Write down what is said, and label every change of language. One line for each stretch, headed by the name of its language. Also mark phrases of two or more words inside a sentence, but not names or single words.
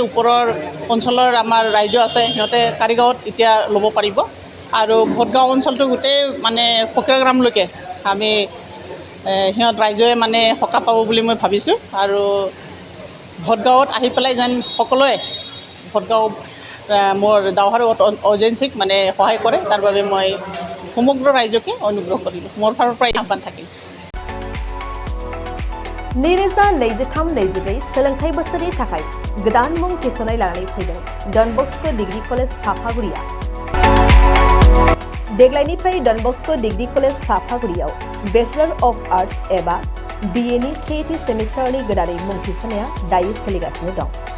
Assamese: ওপৰৰ অঞ্চলৰ আমাৰ ৰাইজ আছে সিহঁতে কাৰিগাঁৱত এতিয়া ল'ব পাৰিব আৰু ভ'তগাঁও অঞ্চলটো গোটেই মানে ফকীৰাগ্ৰামলৈকে আমি সিহঁত ৰাইজে মানে সকাহ পাব বুলি মই ভাবিছোঁ আৰু ভ'তগাঁৱত আহি পেলাই যেন সকলোৱে ভ'তগাঁও মোৰ দাওহাৰু এজেন্সিক মানে সহায় কৰে তাৰ বাবে মই সমগ্ৰ ৰাইজকে অনুগ্ৰহ কৰিলোঁ মোৰ ফালৰ পৰা আহ্বান থাকিল।
Bodo: नैरोजा 23-24 सोलोंथाइ बोसोरनि थाखाय गोदान मुं थिसननाय लानानै फैदों डन बस्क' डिग्री कलेज साफागुरिया। देग्लायनिफ्राय डन बस्क' डिग्री कलेज साफागुरियाव
English: Bachelor of Arts
Bodo: एबा BA नि सेथि सेमिस्टारनि गोदानै मुं थिसननाया दायो सोलिगासिनो दं।